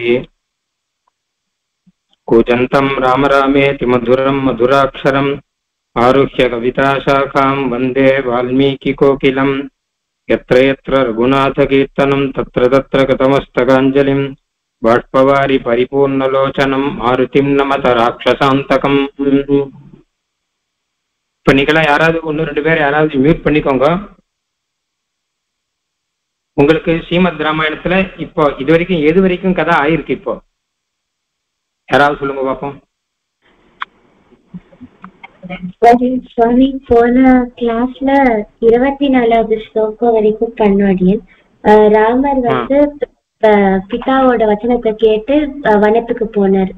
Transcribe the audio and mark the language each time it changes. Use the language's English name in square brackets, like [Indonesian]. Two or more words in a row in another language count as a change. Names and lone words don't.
[Sanskrit] कूजन्तं राम रामेति मधुरं मधुराक्षरम् आरुह्य कविताशाखां वन्दे वाल्मीकिकोकिलम्। यत्र यत्र रघुनाथकीर्तनं तत्र तत्र कृतमस्तकाञ्जलिं बाष्पवारि परिपूर्णलोचनं मारुतिं नमत राक्षसान्तकम्। [Tamil] இப்ப நீங்களா யாராவது ஒன்று ரெண்டு பேர் யாராவது மியூட் பண்ணிக்கோங்க. உங்களுக்கு ஸ்ரீமத் ராமாயணத்துல இப்போ இது வரைக்கும் எது வரைக்கும் கதை ஆயிருக்கு? இப்போ யாராவது சொல்லுங்க பாப்போம். சுவாமி போன கிளாஸ்ல 24வது ஸ்லோகம் வரைக்கும் பண்ணோடியன் ராமர் பிதாவோட வச்சனத்தை கேட்டு வனத்துக்கு போனார்.